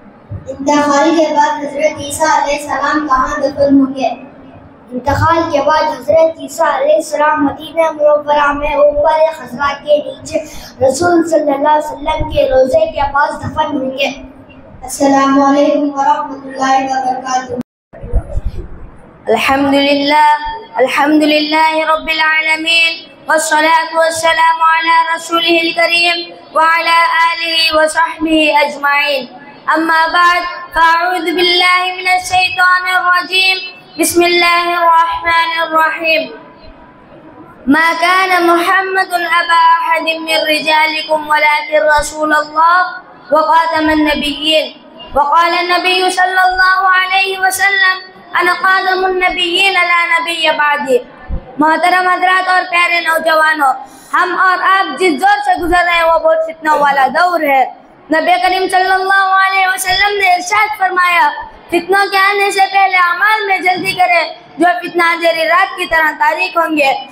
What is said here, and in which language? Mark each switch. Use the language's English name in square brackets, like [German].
[Urdu] انتقال کے بعد حضرت عیسیٰ علیہ السلام کہاں دفن ہوں گے؟ انتقال کے بعد حضرت عیسیٰ علیہ السلام مدینہ منورہ میں اوپر خضرا کے نیچے رسول صلی اللہ علیہ وسلم کے روضے کے پاس دفن ہوں گے۔ [Arabic] السلام علیکم ورحمۃ اللہ وبرکاتہ۔ الحمد للہ رب العالمین والصلاة والسلام على رسوله الكريم وعلى آله وصحبه أجمعين، أما بعد فأعوذ بالله من الشيطان الرجيم، بسم الله الرحمن الرحيم. ما كان محمد أبا أحد من رجالكم ولكن رسول الله وخاتم النبيين. وقال النبي صلى الله عليه وسلم أنا خاتم النبيين لا نبي بعدي. [Urdu] محترم حضرات اور پیارے نوجوانوں، ہم اور آپ جس دور سے گزر رہے ہیں وہ بہت فتنوں والا دور ہے۔ نبی کریم صلی اللہ علیہ وسلم نے ارشاد فرمایا، فتنوں کے آنے سے پہلے اعمال میں جلدی کرے جو فتنہ اندھیری رات کی طرح تاریک ہوں گے۔